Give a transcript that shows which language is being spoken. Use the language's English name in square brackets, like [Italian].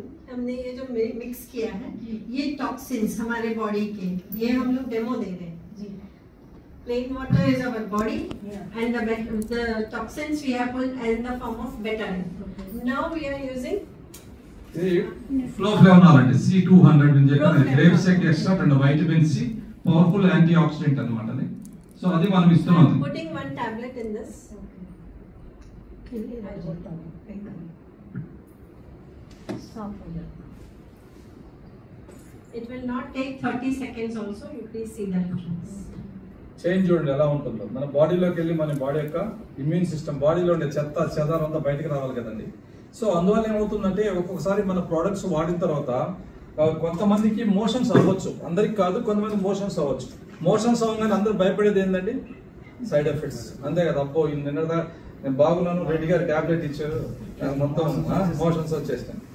[Hindi] हमने ये जो मिक्स किया है, ये टॉक्सिन्स हमारे बॉडी के, ये हम लोग डेमो दे रहे हैं. [English] Plain water is our body, and the toxins we have put in the form of betadine. Now we are using [Telugu] flow flavor అండి, C200 అని చెప్పి grape seed extra and vitamin C, powerful anti oxidant అన్నమాట అది. So అది మనం ఇస్తున్నాం. [English] Putting one tablet in this. It will not take 30 seconds also. You please see the difference. [Telugu] Change చూడండి ఎలా ఉంటుందో. మన బాడీలోకి వెళ్ళి మన బాడీ యొక్క ఇమ్యూన్ సిస్టమ్, బాడీలో ఉండే చెత్త చెదారం అంతా బయటకు రావాలి కదండి. సో అందువల్ల ఏమవుతుందంటే, ఒక్కొక్కసారి మన ప్రోడక్ట్స్ వాడిన తర్వాత కొంతమందికి మోషన్స్ అవ్వచ్చు, అందరికి కాదు, కొంతమంది మోషన్స్ అవ్వచ్చు. మోషన్స్ అవ్వగానే అందరూ భయపడేది ఏంటండి, సైడ్ ఎఫెక్ట్స్. అంతే కదా, అప్పో నిన్నదా నేను బాగున్నాను, రెడ్డి గారు టాబ్లెట్ ఇచ్చారు, మొత్తం మోషన్స్ వచ్చేస్తాయి.